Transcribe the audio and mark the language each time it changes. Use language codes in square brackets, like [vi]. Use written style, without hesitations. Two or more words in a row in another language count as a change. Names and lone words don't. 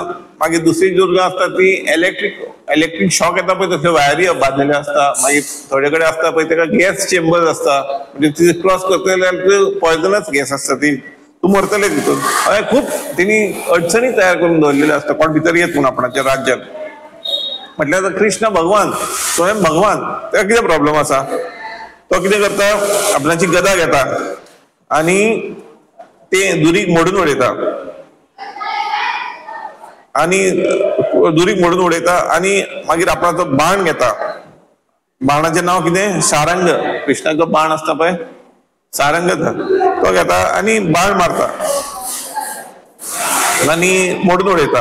[kok] मागीर दुसरी दुर्गा आसता ती [en] electric shock [kok] येता पळय तसल्यो वायरी बांदलेल्यो आसता. मागीर थोडे कडेन आसता पळय ताका [en] gas chamber [kok] आसता. म्हणजे ती क्रॉस करतले जाल्यार [en] poisonous gas [kok] आसता ती, तूं मरतले तितून. खूब तेणी अडचणी तयार करून दवरलेल्यो आसता कोण भितर येत म्हणून आपणाच्या राज्यात. म्हटल्यार कृष्ण भगवान स्वयं भगवान ताका कितें प्रॉब्लेम आसा, तो कितें करता, आपणाची गदा घेता आनी ते दुरीक मोडून उडयता आनी मागीर आपणाचो बाण घेता. बाणाचें नांव कितें, सारंग. कृष्णाचो बाण आसता पळय सारंग तो घेता आनी बाण मारता आनी मोडून उडयता.